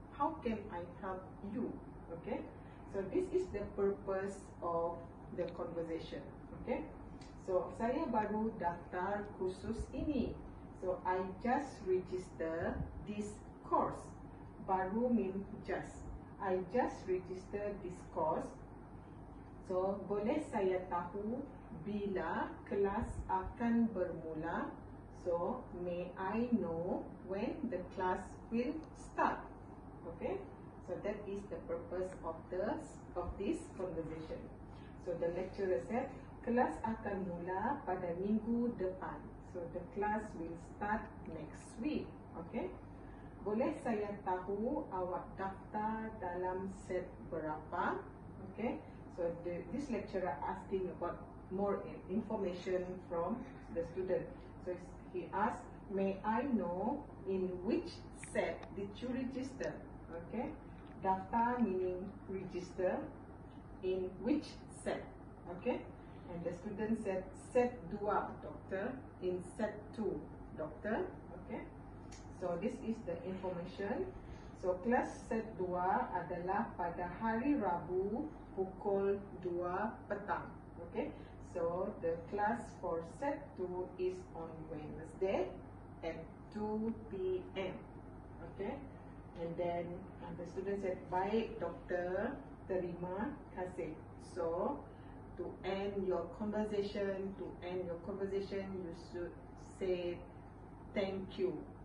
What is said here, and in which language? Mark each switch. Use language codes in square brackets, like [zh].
[en] How can I help you? Okay, so this is the purpose of the conversation. [ms] Okay, so saya baru daftar kursus ini. [en] So I just register this course. Baru mean just. I just register this course. [ms] So boleh saya tahu bila kelas akan bermula? [en] So may I know when the class will start? Okay, so that is the purpose of this conversation. So the lecturer said, [ms] kelas akan mula pada minggu depan. [en] So the class will start next week. [ms] Okay, boleh saya tahu awak daftar dalam set berapa? [en] Okay, so this lecturer asking about more information from the student. So he asked, may I know in which set did you register? Okay, daftar meaning register. In which set? Okay, and the student said set 2 doctor, in set 2 doctor. Okay, so this is the information. [ms] So kelas set 2 adalah pada hari Rabu pukul 2 petang. [en] Okay, so the class for set 2 is on Wednesday at 2 p.m. Okay, and then the student said, [ms] baik doktor, terima kasih. [en] So to end your conversation, you should say thank you.